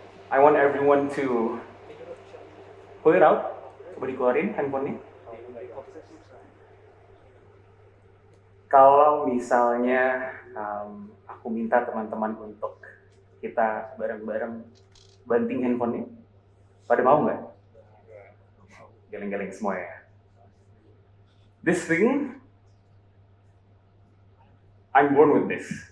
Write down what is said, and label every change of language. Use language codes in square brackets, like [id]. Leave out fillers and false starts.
[en] I want everyone to pull it out. [id] Coba dikeluarin handphonenya. Kalau misalnya aku minta teman-teman untuk kita bareng-bareng banting handphonenya, pada mau nggak? Geleng-geleng semua ya. [en] This thing, I'm born with this.